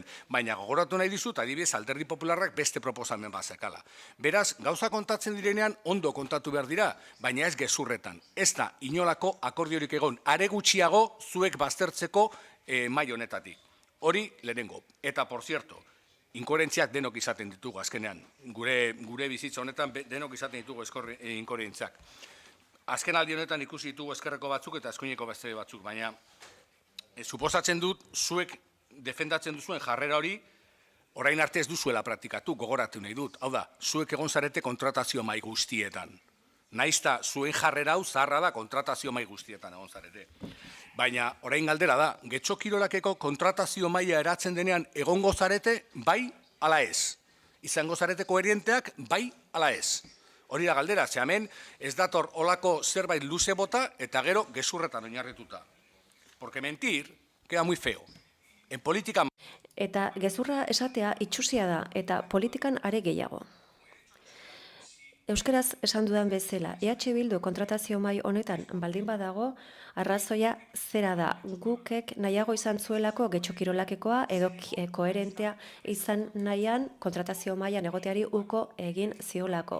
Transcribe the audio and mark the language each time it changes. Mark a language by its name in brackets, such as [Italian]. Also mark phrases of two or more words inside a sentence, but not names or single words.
[Basque] Baina gogoratu nahi dizut, adibidez, Alderdi Popularrak beste proposamen bazekala. Beraz, gauza kontatzen direnean, ondo kontatu behar dira, baina ez gezurretan. Ez da, inolako akordiorik egon, are gutxiago zuek baztertzeko mai honetatik. Hori, lehenengo. Eta, [Spanish] por cierto, [Basque] inkoherentziak denok izaten ditugu, azkenean. Gure bizitza honetan denok izaten ditugu inkoherentziak. Azken aldi honetan ikusi ditugu ezkerreko batzuk eta eskuineko beste batzuk, baina suposatzen dut, zuek defendatzen duzuen jarrera hori, orain arte ez duzuela praktikatu, gogoratu nahi dut. Hau da, zuek egon zarete kontratazio mai guztietan. Naizta zuen jarrera hau zaharra da kontratazio mai guztietan egon zarete. Baina orain galdera da, Getxo Kirolakeko kontratazio maila eratzen denean egongo zarete bai ala ez. Izango zarete koherenteak bai ala ez. Hori da galdera, ze hemen ez dator olako zerbait luze bota eta gero gezurretan oinarrituta. [Spanish] Porque mentir queda muy feo. En política... [Basque] Eta gezurra esatea itxusia da eta politikan are gehiago. Euskaraz esan dudan bezala, EH Bildu kontratazio mai honetan baldin badago, arrazoia zera da gukek nahiago izan zuelako Getxo Kirolakekoa edo koherentea izan nahian kontratazio mailan egoteari uko egin ziolako.